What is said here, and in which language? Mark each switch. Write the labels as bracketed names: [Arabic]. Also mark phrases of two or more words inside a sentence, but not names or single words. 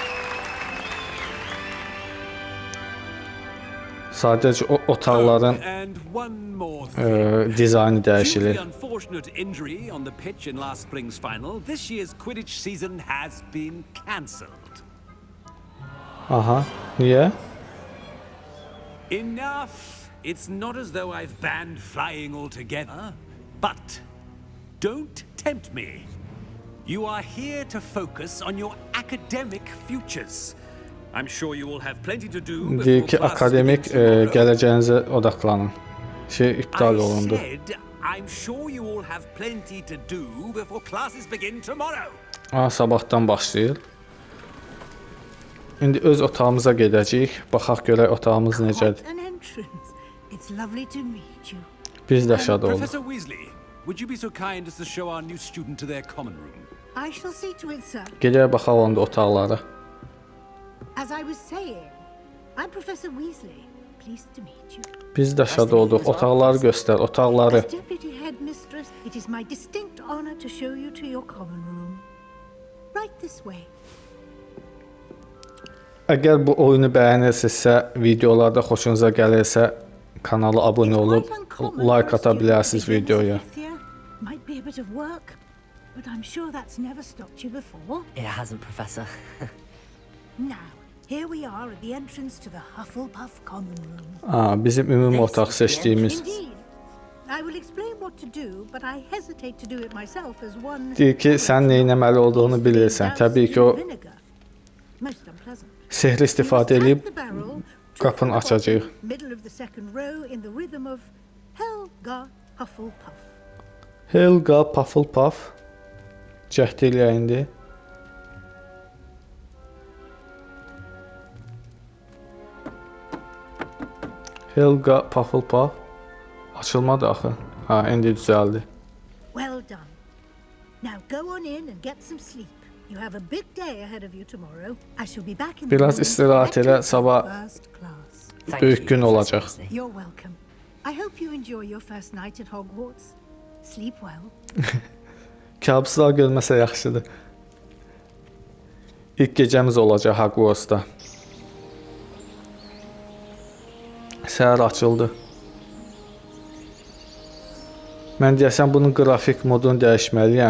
[Azerbaijani] Sadəcə o otaqların dizaynı dəyişilir. Aha, niyə? [English] Enough. It's not as though I've banned flying altogether, but don't tempt me. You are here to focus on your academic futures. I'm sure you will have plenty to do before [Azerbaijani] ki akademik gələcəyinizə odaqlanın. İptal olundu. [English] I'm sure you will have plenty to do before classes begin tomorrow. [Azerbaijani] Sabahdan başlayır. İndi öz otağımıza gedəcəyik. Baxaq görək otağımız necədir. [English] It's lovely to meet you. [Azerbaijani] Biz də şad olduq. [English] Professor Weasley, would you be so kind as to show our new student to their common room? I shall see to it, sir. [Azerbaijani] Gedək baxaq onda otaqlara. [English] As I was saying, I'm Professor Weasley. Pleased to meet you. [Azerbaijani] Biz də şad olduq. Otaqları göstər, otaqları. [English] As deputy headmistress, it is my distinct honor to show you to your common room. Right this way. [Azerbaijani] Əgər bu oyunu bəyənirsinizsə, videolarda xoşunuza gəlirsə, kanala abonə olub like ata bilərsiniz videoya. [English] Might be a bit of work, but I'm sure that's never stopped you before. It hasn't, Professor. Now, here we are at the entrance to the Hufflepuff common room. [Azerbaijani] Bizim ümumi otaq seçdiyimiz. [English] Indeed. I will explain what to do, but I hesitate to do it myself as one. [Azerbaijani] Deyir ki, sən nə etməli olduğunu bilirsən. Təbii ki, o [English] most unpleasant. [Azerbaijani] sehri istifadə edib qapını açacağıq. [English] Middle of the second row in the rhythm of Helga Hufflepuff. Helga Hufflepuff. [Azerbaijani] Cəhd eləyək indi. Helga Hufflepuff. Açılmadı axı. İndi düzəldi. [English] Well done. Now go on in and get some sleep. You have a big day ahead of you tomorrow. I shall be back in the [Azerbaijani] Biraz istirahat elə, sabah böyük gün olacaq. [English] You're welcome. I hope you enjoy your first night at Hogwarts. Sleep well. [Azerbaijani] Kabuslar görməsə yaxşıdır. İlk gecəmiz olacaq Hogwartsda. Səhər açıldı. Mən deyəsən bunun qrafik modunu dəyişməliyəm.